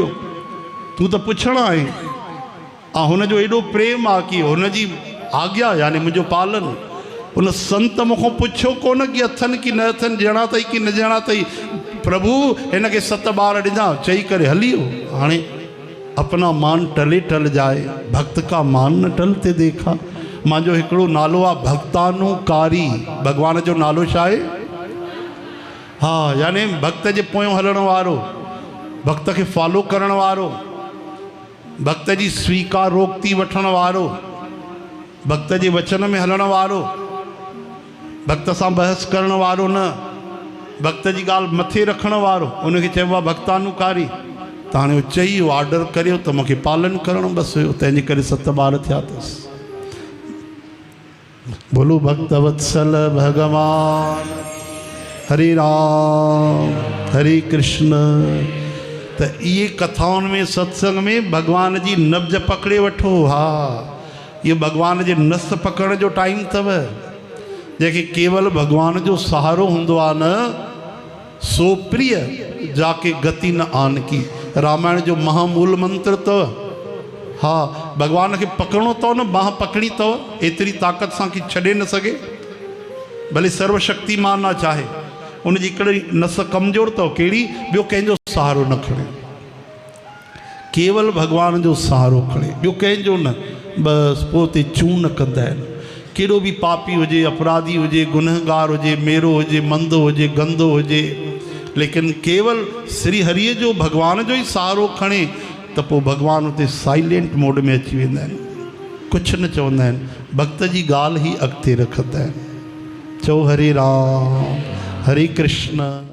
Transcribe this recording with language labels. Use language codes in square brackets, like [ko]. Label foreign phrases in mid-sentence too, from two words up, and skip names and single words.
[sd] तूं त पुछणा आहे। ऐं हुनजो एॾो प्रेम आहे कि हुनजी आज्ञा यानी मुंहिंजो पालन। उन संत मूंखां पुछियो कोन कि अथनि कि न अथनि, ॼणा अथई कि न ॼणा अथई। प्रभु हिनखे 7 ॿार ॾिना, चई करे हली वियो। [hi] हाणे अपना मान टले टल जाए, भक्त का मान न टलते देखा। [sd] मुंहिंजो हिकिड़ो नालो आहे भक्तानुकारी। भगवान जो नालो छा आहे? हा यानी भक्त जे पोयों हलण वारो, भक्त खे फॉलो करण वारो, भक्त जी स्वीकारोक्ति वठण वारो, भक्त जे वचन में हलण वारो, भक्त सां बहस करण वारो न, भक्त जी ॻाल्हि मथे रखण वारो, उनखे चइबो आहे भक्तानुकारी। त हाणे चई ऑर्डर करियो त मूंखे पालन करणु बसि हुयो, तंहिंजे करे 7 ॿार थिया अथसि। बोलो भक्त वत्सल भगवान हरे राम हरे कृष्ण। त इहे कथाउनि में सत्संग में भगवान जी नब्ज पकड़े वठो। हा ये भगवान जे नस पकड़ण जो टाइम अथव। जंहिंखे केवल भगवान जो सहारो हूंदो आहे न, [hi] सो प्रिय जाके गति न आन की। [sd] रामायण जो महामूल मंत्र अथव। हा भगवान खे पकड़णो अथव न, बाह पकड़ी अथव, एतिरी ताक़त सां कि छॾे न सघे। भले सर्वशक्तिमान ना चाहे, उनजी हिकिड़ी नस कमज़ोर अथव। कहिड़ी? ॿियो कंहिंजो सहारो न खणे, केवल भगवान जो सहारो खणे, ॿियो कंहिंजो न। बसि पोइ ते चूं न कंदा आहिनि। कहिड़ो बि पापी हुजे, अपराधी हुजे, गुनहगार हुजे, मेरो हुजे, मंदो हुजे, गंदो हुजे, लेकिन केवल श्री हरिअ जो भगवान जो ई सहारो खणे त पोइ भगवान उते [en] silent mode [sd] में अची वेंदा आहिनि, कुझु न चवंदा आहिनि, भक्त जी ॻाल्हि ई अॻिते रखंदा आहिनि। चओ हरे राम हरे कृष्ण।